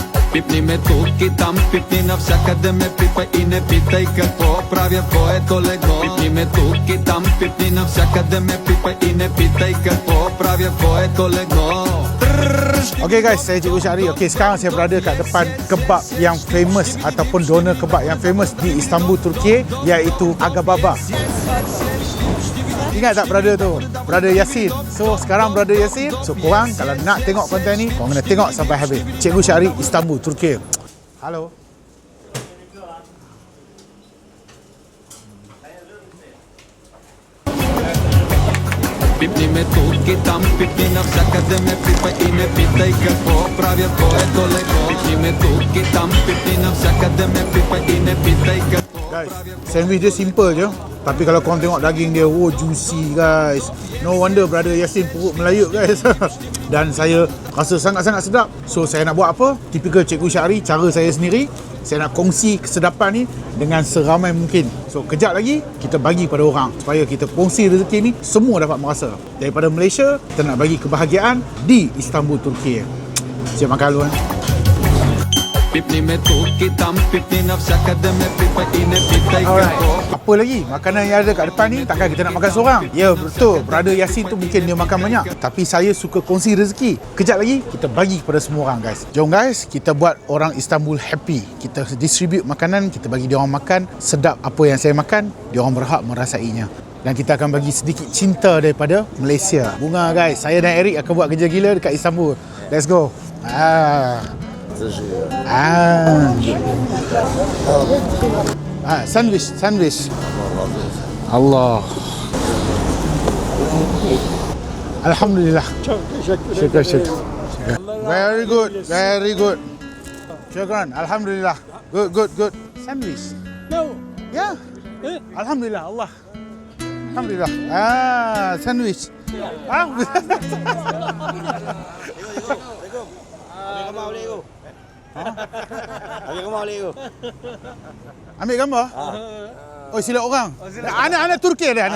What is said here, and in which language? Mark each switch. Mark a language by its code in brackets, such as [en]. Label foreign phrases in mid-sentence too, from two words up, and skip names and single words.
[sl] Pipni me tuki tam, pipni na všaka de me pipa i ne pitaj kako pravja koje to lego. Pipni me tuki tam, pipni na všaka de me pipa i ne pitaj kako pravja koje to lego. [en] Okay guys, [ms] saya Cikgu Syahri. Okay, sekarang saya berada kat depan kebab yang famous ataupun doner kebab yang famous di Istanbul, Turki, iaitu Aga Baba. Ingat tak brother tu? Brother Yasin. So sekarang brother Yasin. So korang kalau nak tengok konten ni, korang kena tengok sampai habis. Cikgu Syahri, Istanbul, Turki. Halo. [sl] Pipni me tuki tam, pipni na všaka de me pipa i ne pitaj kako pravja koje to lego. Pipni me tuki tam, pipni na všaka de me pipa i ne pitaj kako. [ms] Guys, sandwich dia simple je. Tapi kalau korang tengok daging dia, [en] oh juicy guys. No wonder brother [ms] Yasin perut melayuk guys. Dan saya rasa sangat-sangat sedap. So saya nak buat apa? Typical Cikgu Syahri, cara saya sendiri. Saya nak kongsi kesedapan ni dengan seramai mungkin. So kejap lagi kita bagi pada orang supaya kita kongsi rezeki ni semua dapat merasa. Daripada Malaysia, kita nak bagi kebahagiaan di Istanbul, Turki. Siap makan dulu. [sl] Pipni me tuki tam, pipni na všaka de me pipa i ne pitaj kako. [ms] Apa lagi? Makanan yang ada kat depan ni takkan kita nak makan seorang. Ya betul, brother Yasin tu mungkin dia makan banyak, tapi saya suka kongsi rezeki. Kejap lagi kita bagi kepada semua orang guys. Jom guys, kita buat orang Istanbul happy. Kita distribute makanan, kita bagi dia orang makan sedap apa yang saya makan, dia orang berhak merasainya. Dan kita akan bagi sedikit cinta daripada Malaysia. Bunga guys, saya dan Eric akan buat kerja gila dekat Istanbul. [en] Let's go. Sandwich. [ar] Allah. Alhamdulillah. [en] Syukur. Very good. [ar] Syukran. Alhamdulillah. [en] Good. Sandwich. No. [ar] Ya. Alhamdulillah. Allah. Alhamdulillah. [ms] Sandwich. Ambil gambar? Oh, sila orang. Anak-anak Turki dah.